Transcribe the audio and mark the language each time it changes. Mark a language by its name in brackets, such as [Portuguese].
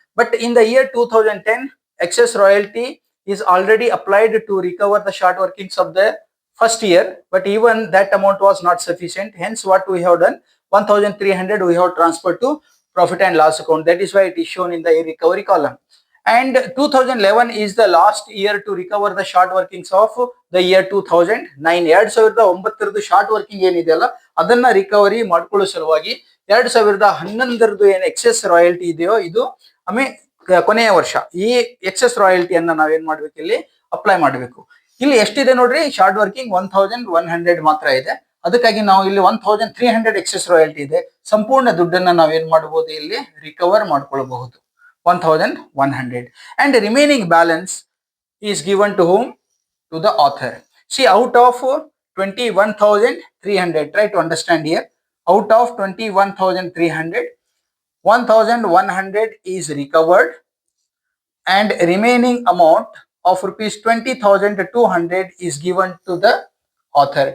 [English] But in the year 2010, excess royalty is already applied to recover the short workings of the first year, but even that amount was not sufficient. Hence what we have done, 1300 we have transferred to profit and loss account. That is why it is shown in the recovery column. And 2011 is the last year to recover the short workings of the year 2009. [Kannada] 2009 short working ಏನಿದೆಯಲ್ಲ ಅದನ್ನ recovery ಮಾಡ್ಕೊಳ್ಳೋ ಸಲುವಾಗಿ 2011 ಏನು excess royalty ಇದೆಯೋ ಇದು ಕೊನೆಯ ವರ್ಷ ಈ ಎಕ್ಸೆಸ್ ರಾಯಲ್ಟಿಯನ್ನ ನಾವೇನ್ ಮಾಡ್ಬೇಕು, ಇಲ್ಲಿ ಅಪ್ಲೈ ಮಾಡಬೇಕು. ಇಲ್ಲಿ ಎಷ್ಟಿದೆ ನೋಡ್ರಿ, ಶಾರ್ಟ್ ವರ್ಕಿಂಗ್ 1100 ಮಾತ್ರ ಇದೆ. ಅದಕ್ಕಾಗಿ ನಾವು ಇಲ್ಲಿ 1300 ಎಕ್ಸೆಸ್ ರಾಯಲ್ಟಿ ಇದೆ. ಸಂಪೂರ್ಣ ದುಡ್ಡನ್ನ ನಾವೇನ್ ಮಾಡಬಹುದು, ಇಲ್ಲಿ ರಿಕವರ್ ಮಾಡ್ಕೊಳ್ಬಹುದು 1100. [English] And the remaining balance is given to whom? To the author. See, out of 21,300, try to understand here, out of 21,300, 1,100 is recovered, and remaining amount of rupees 20,200 is given to the author.